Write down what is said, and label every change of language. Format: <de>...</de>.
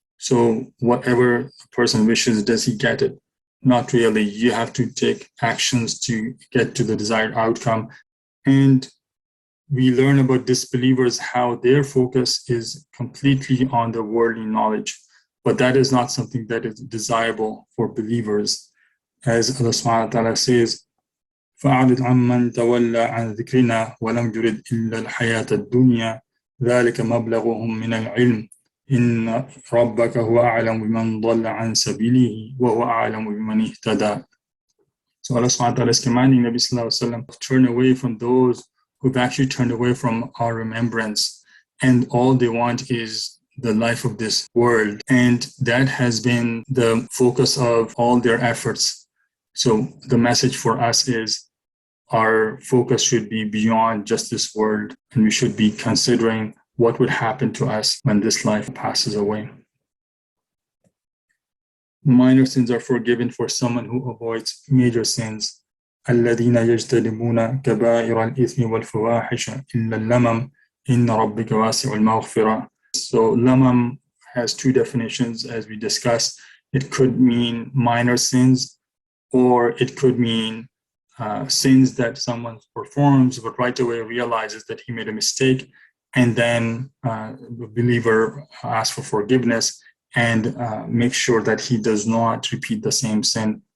<en>So whatever a person wishes, does he get it? Not really. You have to take actions to get to the desired outcome. And we learn about disbelievers, how their focus is completely on the worldly knowledge. But that is not something that is desirable for believers. As Allah subhanahu wa ta'ala says,</en> <ar>فَأَعْرِضْ عَمَّنْ تَوَلَّى عَنْ ذِكْرِنَا وَلَمْ يُرِدْ إِلَّا الْحَيَاةَ الدُّنْيَا ذَلِكَ مَبْلَغُهُم مِّنَ الْعِلْمِ إِنَّ رَبَّكَ هُوَ أَعْلَمُ بِمَنْ ضَلَّ عَنْ سَبِيلِهِ وَهُوَ أَعْلَمُ بِمَنِ اهْتَدَى.</ar> <en>So Allah subhanahu wa ta'ala is commanding Nabi sallallahu alaihi wasallam to turn away from those who've actually turned away from our remembrance, and all they want is the life of this world, and that has been the focus of all their efforts. So the message for us is our focus should be beyond just this world, and we should be considering what would happen to us when this life passes away. Minor sins are forgiven for someone who avoids major sins.</en> <ar>الذين يجتنبون كبائر الإثم والفواحش إلا اللمم إن ربك واسع المغفرة.</ar> <en>So lamam has two definitions, as we discussed. It could mean minor sins, or it could mean sins that someone performs but right away realizes that he made a mistake, and then the believer asks for forgiveness and makes sure that he does not repeat the same sin.</en>